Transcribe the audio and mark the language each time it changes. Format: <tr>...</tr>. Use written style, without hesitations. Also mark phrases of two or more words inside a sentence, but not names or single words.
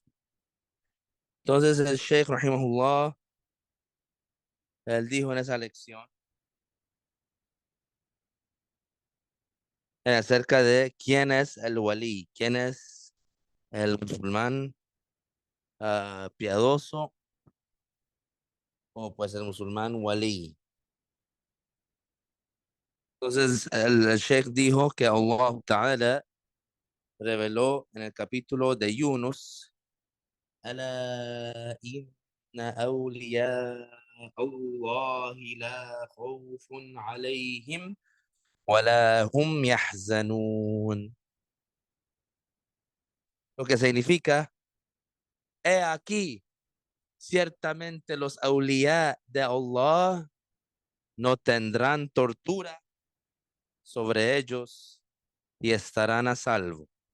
<es>Entonces, el Sheikh Rahimahullah, él dijo en esa lección acerca de quién es el wali, quién es el musulmán piadoso o pues el musulmán wali. Entonces, el Sheikh dijo que</es> <ar>الله تعالى</ar> <es>reveló en el capítulo de Yunus,</es> <ar>ألا إن أولياء الله لا خوف عليهم ولا هم يحزنون.</ar> <es>Lo que significa, he aquí, ciertamente los awliya de Allah no tendrán tortura sobre ellos y estarán a salvo.</es>